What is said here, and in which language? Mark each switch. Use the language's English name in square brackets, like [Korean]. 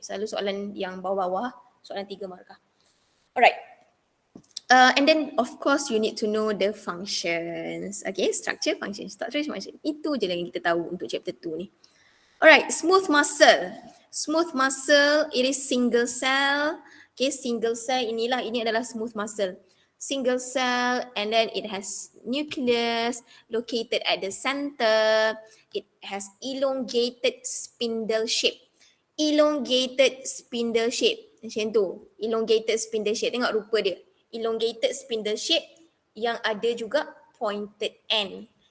[Malay] Selalu soalan yang bawah-bawah, soalan 3 markah. Alright. [English] And then of course you need to know the functions. Okay, structure, function. [Malay] Itu je yang kita tahu untuk chapter 2 ni. [English] Alright, smooth muscle. Smooth muscle, it is single cell. Okay, single cell ini adalah smooth muscle. Single cell, and then it has nucleus located at the center. It has elongated spindle shape. Elongated spindle shape. [Malay] Macam tu. [English] Elongated spindle shape. [Malay] Tengok rupa dia. Elongated spindle shape yang ada juga pointed end.